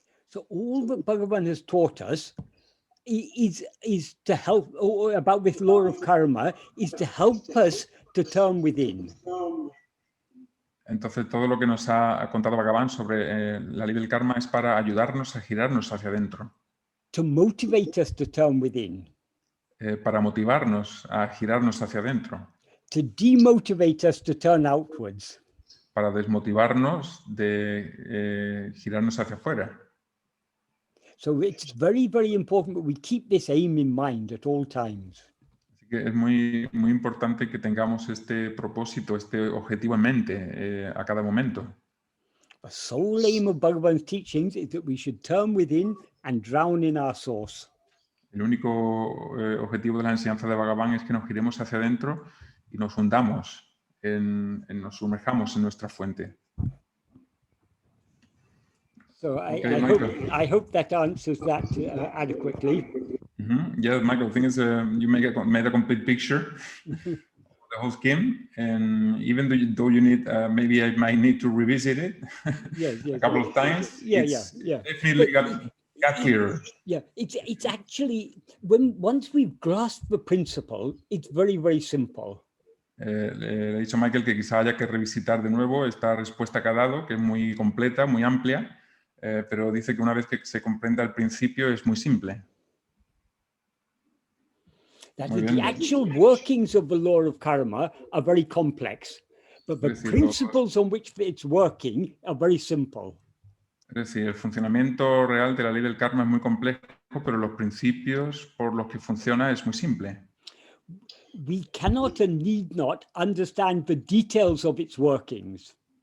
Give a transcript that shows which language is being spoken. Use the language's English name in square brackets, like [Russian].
[English] So all that Bhagavan has taught us is to help, about this law of karma, is to help us to turn within. [Spanish] Entonces, todo lo que nos ha contado Bhagavan sobre la ley del karma es para ayudarnos a girarnos hacia adentro. [English] To motivate us to turn within. [Spanish] Para motivarnos a girarnos hacia adentro. [English] To demotivate us to turn outwards. [Spanish] para desmotivarnos de girarnos hacia afuera. [English] So it's very, very important that we keep this aim in mind at all times. [Spanish] Así que es muy, muy importante que tengamos este propósito, este objetivo en mente a cada momento. [English] The sole aim of Bhagavan's teachings is that we should turn within and drown in our source. [Spanish] El único objetivo de la enseñanza de Bhagavan es que nos giremos hacia adentro y nos hundamos, nos sumerjamos en nuestra fuente. [English] So Okay, I hope that answers that adequately. Yeah, Michael, the thing is you made a complete picture of the whole scheme, and even though you need, maybe I might need to revisit it a couple of times. Yeah. Definitely got clearer. Yeah, it's actually, once we've grasped the principle, it's very, very simple. [Spanish] Le he dicho a Michael que quizá haya que revisitar de nuevo esta respuesta que ha dado, que es muy completa, muy amplia, pero dice que una vez que se comprenda el principio es muy simple. [English] That the actual workings of the law of karma are very complex, but the principles on which it's working are very simple. [Spanish] Es decir, el funcionamiento real de la ley del karma es muy complejo, pero los principios por los que funciona es muy simple. [English] We cannot and need not understand the details of its workings.